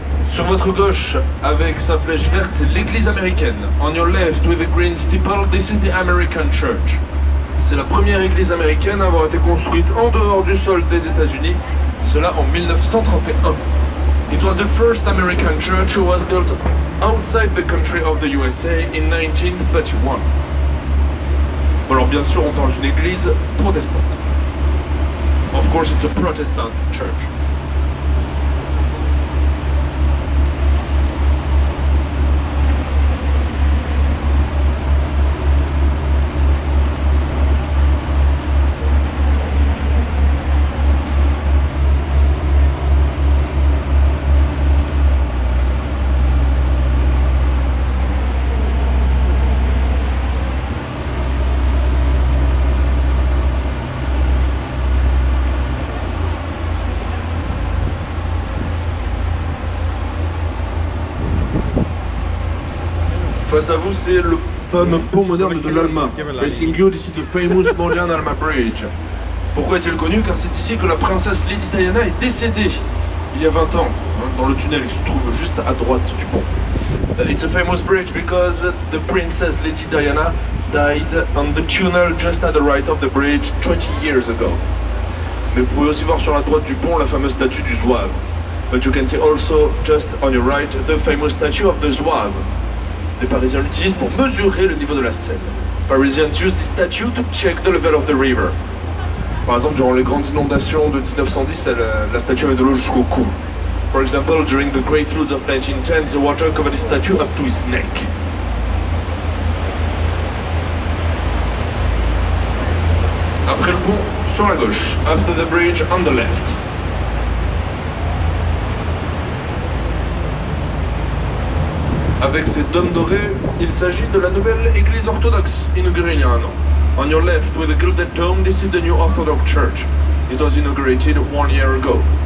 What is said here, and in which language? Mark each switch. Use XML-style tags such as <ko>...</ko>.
<fr>Sur votre gauche, avec sa flèche verte, c'est l'église américaine.</fr> <en>On your left, with the green steeple, this is the American Church.</en> <fr>C'est la première église américaine à avoir été construite en dehors du sol des États-Unis, cela en 1931.</fr> <en>It was the first American church who was built outside the country of the USA in 1931.</en> <fr>Bon, alors bien sûr, on parle d'une église protestante.</fr> <en>Of course, it's a Protestant church.</en> <fr>Face à vous, c'est le fameux pont moderne de l'Alma.</fr> <en>Facing you, this is the famous modern Alma Bridge.</en> <fr>Pourquoi est-il connu? Car c'est ici que la princesse Lady Diana est décédée, il y a 20 ans, dans le tunnel qui se trouve juste à droite du pont.</fr> <en>It's a famous bridge because the princess Lady Diana died on the tunnel just at the right of the bridge 20 years ago.</en> <fr>Mais vous pouvez aussi voir sur la droite du pont la fameuse statue du Zouave.</fr> <en>But you can see also, just on your right, the famous statue of the Zouave.</en> <fr>Les Parisiens l'utilisent pour mesurer le niveau de la Seine.</fr> <en>Parisians use this statue to check the level of the river.</en> <fr>Par exemple, durant les grandes inondations de 1910, la statue avait de l'eau jusqu'au cou.</fr> <en>For example, during the great floods of 1910, the water covered his statue up to his neck.</en> <fr>Après le pont, sur la gauche.</fr> <en>After the bridge, on the left.</en> <fr>Avec ses dômes dorés, il s'agit de la nouvelle église orthodoxe, inaugurée il y a un an.</fr> <en>On your left, with a gilded dome, this is the new Orthodox church. It was inaugurated 1 year ago.</en>